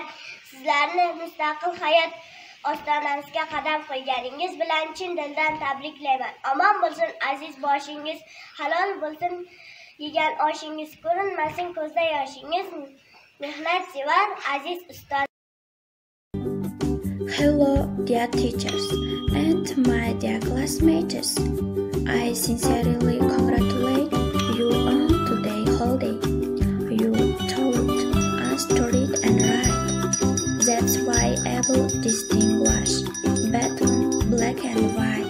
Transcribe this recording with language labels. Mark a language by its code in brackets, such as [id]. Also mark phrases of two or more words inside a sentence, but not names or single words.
[uz] Sizlarni mustaqil hayot ostonamizga qadam qo'yganingiz bilan chin dildan tabriklayman. Omon bo'lsin aziz boshingiz, halol bo'lsin yegan oshingiz, ko'rinmasin ko'zda yoshingiz. Mehnatsevar aziz ustoz. [en] Hello dear teachers and my dear classmates. I sincerely congratulate you on today's holiday. You told us to read and write. That's why able distinguish between black and white.